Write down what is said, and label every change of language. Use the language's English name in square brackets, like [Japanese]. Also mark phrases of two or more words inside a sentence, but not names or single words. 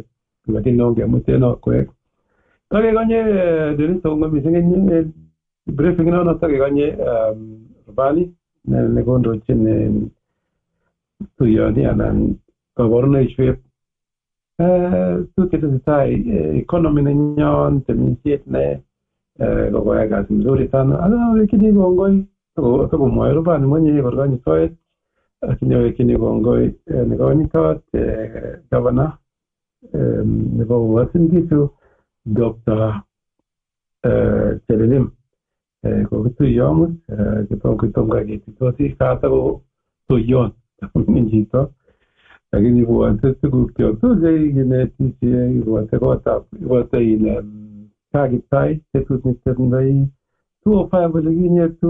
[Kalenjin] Lakini ongemuten okwek. Takekonye Dennis Tongo mising en briefing nono takekonye Rubani nekondochin tuyoni anan kaborunoishek tuketesetai economy nenyon temisiet ne kokoyai [Swahili] kazi mzuri sana. [Kalenjin] Awekini kongoi takomwoe Rubani mwenye korkonyi soet akinyowekini kongoi nekonyitot governor nebo Uasin Gishu Dr. Chelilim kokituyo amut kitom kaketitosi katako tuyon chito lakini ibwote tugukyok tugul chekikinetisie ibwote kakitai betut netindoi 205 olikinye